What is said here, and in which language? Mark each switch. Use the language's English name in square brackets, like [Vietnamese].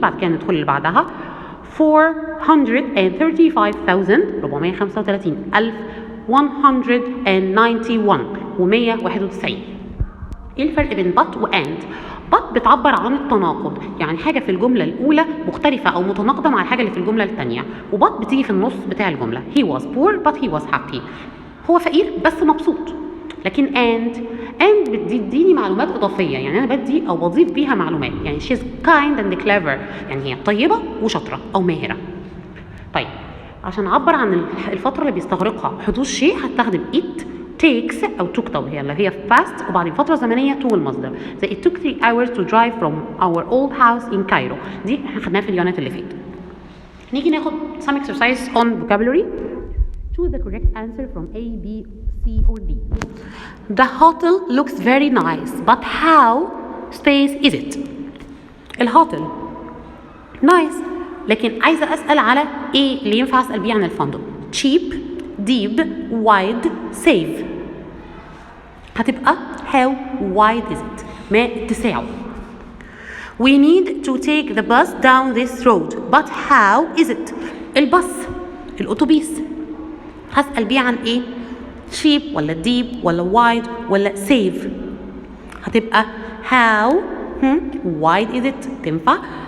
[Arabic] بعد كده ندخل اللي بعدها 435,191 و191. ايه الفرق بين but وand؟ but بتعبر عن التناقض يعني حاجه في الجمله الاولى مختلفه او متناقضه مع الحاجه اللي في الجمله الثانيه، وبut بتيجي في النص بتاع الجمله. [English] he was poor but he was happy [Arabic] هو فقير بس مبسوط. لكن and بتديني معلومات اضافيه يعني انا بدي او بضيف بيها معلومات يعني [English] she's kind and clever [Arabic] يعني هي طيبه وشاطره او ماهره. طيب عشان اعبر عن الفتره اللي بيستغرقها حدوث شيء هستخدم it takes او took طب هي اللي هي fast وبعدين فتره زمنيه to المصدر زي [English] it took 3 hours to drive from our old house in Cairo. [Arabic] دي احنا خدناها في اليونت اللي فات. نيجي ناخد [English] some exercise on vocabulary. Choose the correct answer from A, B, C or D. The hotel looks very nice but how space is it؟ [Arabic] الهوتل nice لكن عايزه اسال على ايه اللي ينفع اسال بيه عن الفندق. cheap deep wide safe هتبقى [English] how wide is it [Arabic] ما اتساعه. [English] we need to take the bus down this road but how is it؟ [Arabic] الباص الاتوبيس هسأل بيه عن ايه؟ cheap ولا deep ولا wide ولا safe؟ هتبقى [English] how wide is it [Arabic] تنفع.